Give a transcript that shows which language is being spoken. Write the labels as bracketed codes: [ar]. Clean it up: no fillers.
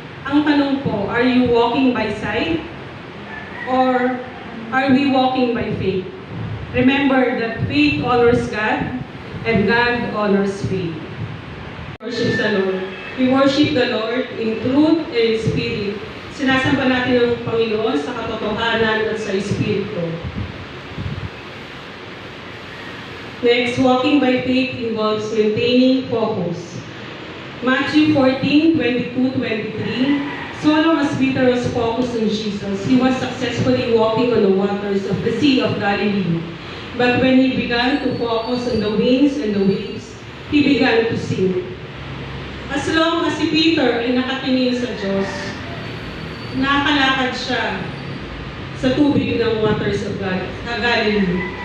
[tl] Ang tanong po, [en] are you walking by sight? Or are we walking by faith? Remember that faith honors God, and God honors faith. Worship the Lord. We worship the Lord in truth and in spirit. [tl] Sinasamba natin ang Panginoon sa katotohanan at sa Espiritu. [en] Next, walking by faith involves maintaining focus. Matthew 14:22-23. So long as Peter was focused on Jesus, he was successfully walking on the waters of the Sea of Galilee. But when he began to focus on the winds and the waves, he began to sink. As long as [tl] si Peter ay nakatingin sa Diyos, nakakalakad siya sa tubig ng [en] waters of Galilee.